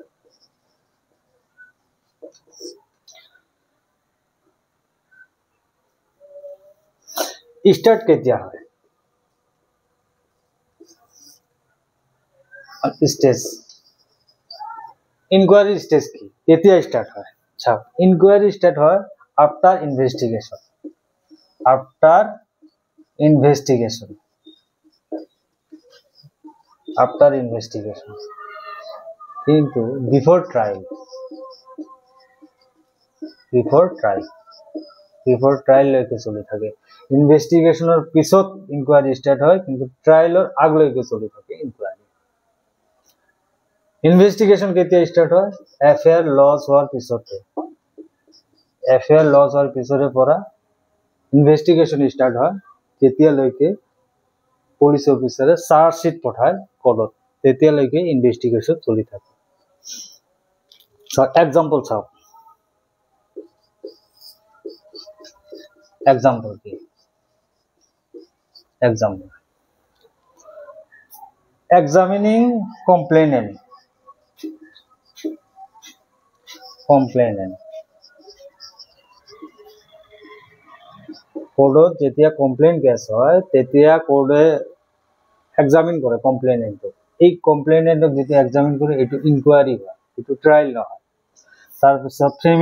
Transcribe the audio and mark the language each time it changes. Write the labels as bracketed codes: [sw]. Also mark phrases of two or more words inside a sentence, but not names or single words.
[as] স্টার্ট কেতিয়া হয় [en] stage inquiry stage [as] কি কেতিয়া স্টার্ট হয় আচ্ছা [en] inquiry start [as] হয় আফটার ইনভেস্টিগেশন কিন্তু [en] before trial [as] লৈকে চলি থাকে ইনভেস্টিগেশনৰ পিছত [en] inquiry start [as] হয় কিন্তু ট্ৰায়ালৰ আগলৈকে চলি থাকে [en] inquiry investigation [as] কেতিয়া ষ্টাৰ্ট হয় [en] FIR lodge [as] হোৱাৰ পিছৰে পৰা ইনভেস্টিগেশন ষ্টাৰ্ট হয় তেতিয়ালৈকে [en] police officer charge sheet [as] পঠায় কোৰ্টত তেতিয়ালৈকে ইনভেস্টিগেশন চলি থাকে এক্সাম্পল চাওক [en] example examining complainant [as] কোৰ্টত যেতিয়া [en] কমপ্লেইন [as] কেছ হয় তেতিয়া কোৰ্টে এক্সামিন কৰে কমপ্লেইনেণ্টক এই কমপ্লেইনেণ্টক যেতিয়া এক্সামিন কৰে এটো ইনকুৱাৰী হয় এটো ট্ৰায়াল নহয় তাৰ পিছত